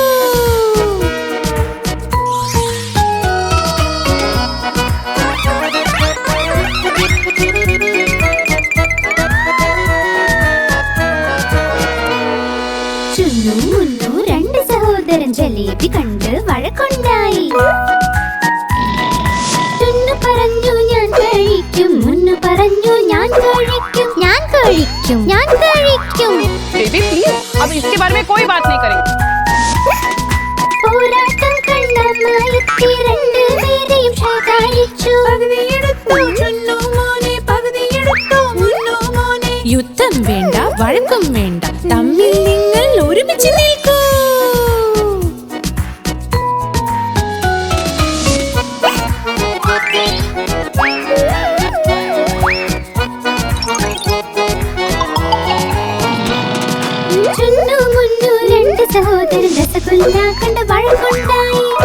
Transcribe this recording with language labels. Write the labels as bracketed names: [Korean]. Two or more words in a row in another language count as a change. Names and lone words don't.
[Malayalam] ചുന്നു മുന്നു രണ്ട് സഹോദരൻ ജലേബി കണ്ട് വഴക്കുണ്ടായി. ചുന്നു പറഞ്ഞു ഞാൻ കഴിക്കും, മുന്നു പറഞ്ഞു ഞാൻ കഴിക്കും, ഞാൻ കഴിക്കും, ഞാൻ കഴിക്കും. [English] baby please [Hindi] अब इसके बारे में कोई बात नहीं करेंगे. [Malayalam] പോരാട്ടം കണ്ട അമ്മായിത്തി രണ്ടുപേരെയും ശകാരിച്ചു. യുദ്ധം വേണ്ട, വഴക്കും വേണ്ട, തമ്മിൽ നിങ്ങൾ ഒരുമിച്ച് നിൽക്കൂ. ചുന്നു മുന്നു രണ്ട് സഹോദരൻ രസഗുല്ല കണ്ട് വഴക്കുണ്ടായി.